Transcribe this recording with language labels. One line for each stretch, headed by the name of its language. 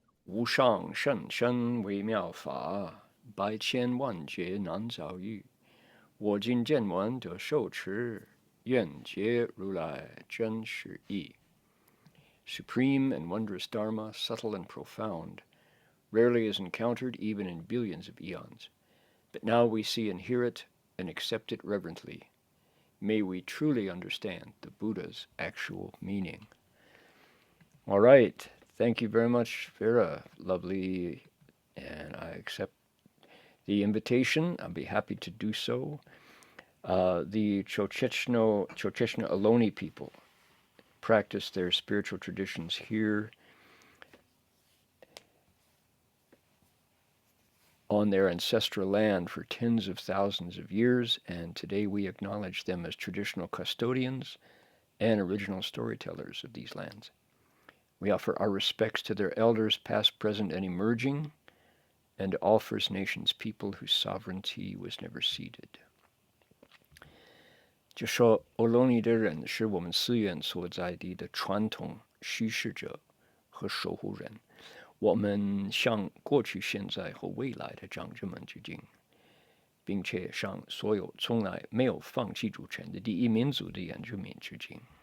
Chinese: 无上甚深微妙法，百千万劫难遭遇。我今见闻得受持，愿解如来真实义。
English: Supreme and wondrous Dharma, subtle and profound, rarely is encountered even in billions of eons. But now we see and hear it and accept it reverently. May we truly understand the Buddha's actual meaning. All right. Thank you very much, Vera. Lovely. And I accept the invitation. I'll be happy to do so. The 𝗤𝗨𝗻 Ohlone people practice their spiritual traditions here on their ancestral land for tens of thousands of years, and today we acknowledge them as traditional custodians and original storytellers of these lands. We offer our respects to their elders, past, present, and emerging, and to all First Nations people whose sovereignty was never ceded.
Chinese: 就说欧罗尼的人是我们寺院所在地的传统叙事者和守护人，我们向过去、现在和未来的长者们致敬，并且向所有从来没有放弃主权的第一民族的原住民致敬。